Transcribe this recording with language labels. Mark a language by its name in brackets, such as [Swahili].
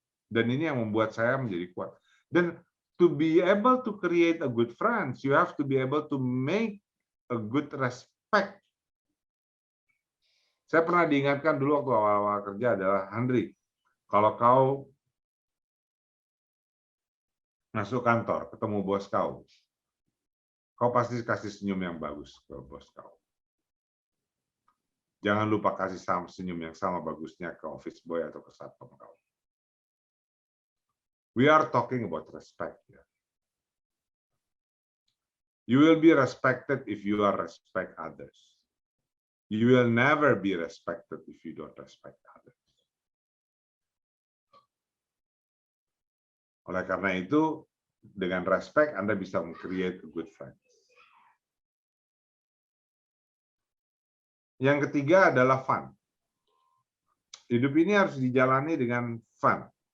[Indonesian] Dan ini yang membuat saya menjadi kuat. [English] Dan to be able to create a good friends, you have to be able to make a good respect. [Indonesian] Saya pernah diingatkan dulu waktu awal-awal kerja adalah, Andri, kalau kau masuk kantor, ketemu bos kau pasti kasih senyum yang bagus ke bos kau. Jangan lupa kasih senyum yang sama bagusnya ke office boy atau ke satpam kau. [English] We are talking about respect. Ya. You will be respected if you are respect others. You will never be respected if you don't respect others. [Indonesian] Oleh karena itu, dengan respect Anda bisa [English] create a good friends. [Indonesian] Yang ketiga adalah fun. Hidup ini harus dijalani dengan fun.